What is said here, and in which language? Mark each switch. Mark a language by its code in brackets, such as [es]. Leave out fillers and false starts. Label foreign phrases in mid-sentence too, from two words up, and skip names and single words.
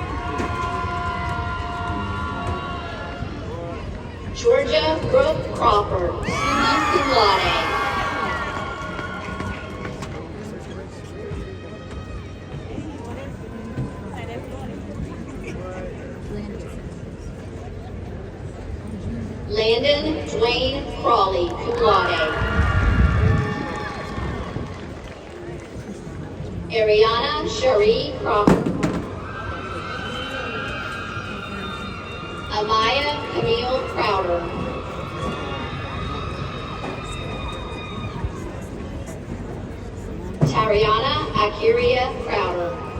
[en] Georgia Brooke Crawford, [la] summa cum laude. [en] Landon Dwayne Crawley, [la] cum laude. [en] Ariana Cherie Crawford. Amaya Camille Crowder. Tariana Akiria Crowder.